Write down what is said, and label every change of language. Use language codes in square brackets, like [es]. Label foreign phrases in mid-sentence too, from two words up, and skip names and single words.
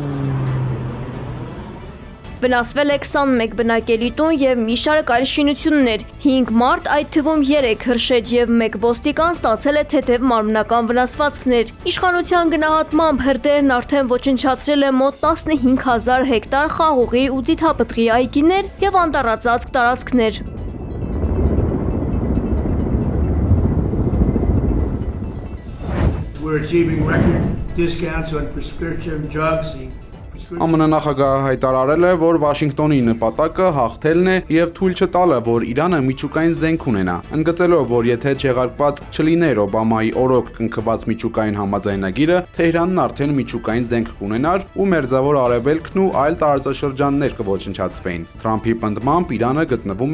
[hy] Վնասվել է 21 բնակելի տուն եւ մի շարք այլ շինություններ։ 5 մարդ, այդ թվում 3 հրշեջ եւ 1 ոստիկան ստացել է թեթև մարմնական վնասվածքներ։ Իշխանության գնահատմամբ հրդեհն արդեն ոչնչացրել է մոտ 15000 հեկտար խաղողի ու ձիթապտղի այգիներ եւ անտառածածկ տարածքներ։ [en] We're achieving record discounts on prescription drugs. [hy] ԱՄՆ նախագահը հայտարարել է, որ Վաշինգտոնի նպատակը հաղթելն է եւ թույլ չտալը, որ Իրանը միջուկային զենք ունենա, ընդգծելով, որ եթե չեղարկված չլիներ Օբամայի օրոք կնքված միջուկային համաձայնագիրը, Թեհրանն արդեն միջուկային զենք կունենար ու Մերձավոր Արևելքն ու այլ տարածաշրջաններ կոչնչացվեին։ Թրամփի պնդմամբ Իրանը գտնվում